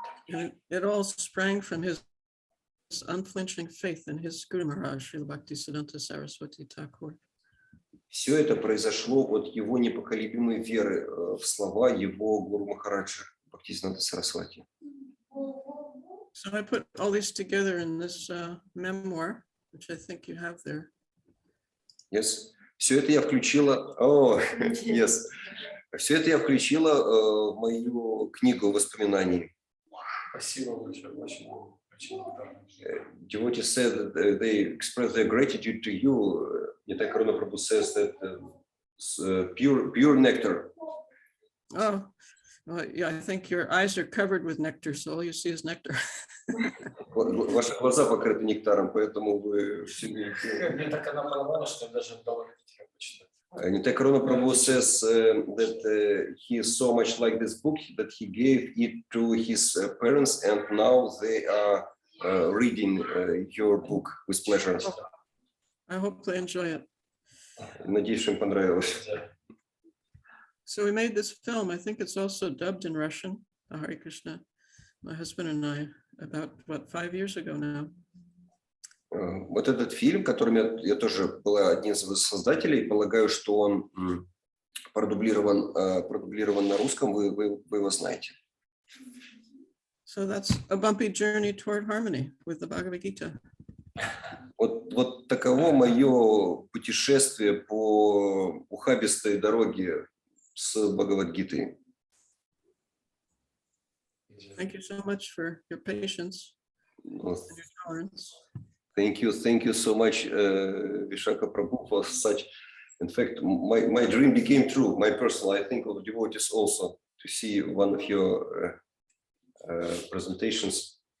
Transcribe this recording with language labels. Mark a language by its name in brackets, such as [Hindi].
[English] And it all sprang from his unflinching faith in his Guru Maharaj, Srila Bhaktisiddhanta Saraswati Thakur. [Russian] Все это произошло от его непоколебимой веры в слова его Гуру Махараджа Бхактисиддханта Сарасвати. [English] So I put all these together in this memoir, which I think you have there. Yes. [Russian] Все это я включила. Yes. Все это я включила в мою книгу воспоминаний. Спасибо большое, очень благодарен. [English] Devotees said that they express their gratitude to you. Nitai Karuna Prabhu says that pure nectar. Oh, well, yeah, I think your eyes are covered with nectar, so all you see is nectar. [Russian] Ваши глаза покрыты нектаром, поэтому вы все видите. Мне так она понравилась, что я даже дома хотел почитать. [English] Nitai Karuna Prabhu says that he is so much like this book that he gave it to his parents, and now they are reading your book with pleasure. I hope they enjoy it. [Russian] Надеюсь, что им понравилось. [English] So we made this film. I think it's also dubbed in Russian, Hare Krishna, my husband and I, about, 5 years ago now. [Russian] Вот этот фильм, которым я тоже была одним из создателей, полагаю, что он продублирован на русском, вы его знаете. [English] So that's a bumpy journey toward harmony with the Bhagavad Gita. [Russian] Вот таково мое путешествие по ухабистой дороге с Бхагавад-гитой. [English] Thank you so much for your patience and your tolerance. Thank you so much, Vishakha Prabhu, for such. In fact, my dream became true. My personal, I think, of devotees also to see one of your presentations.